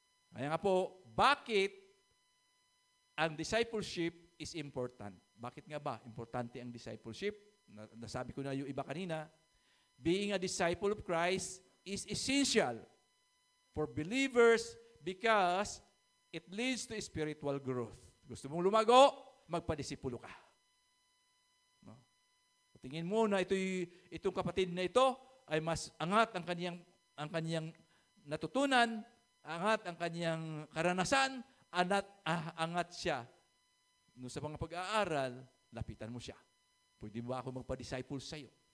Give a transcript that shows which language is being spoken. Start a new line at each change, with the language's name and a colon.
Filipino: Kaya nga po, bakit ang discipleship
English: is important?
Filipino: Bakit nga ba importante ang discipleship? Nasabi ko na yung iba kanina,
English: being a disciple of Christ is essential for believers because it leads to spiritual growth.
Filipino: Gusto mong lumago, magpadisipulo ka. No? Tingin mo na itong kapatid na ito ay mas angat ang kaniyang natutunan, angat ang kaniyang karanasan, angat siya. No, sa mga pag-aaral, lapitan mo siya. Pwede ba ako magpa-disciple sa iyo?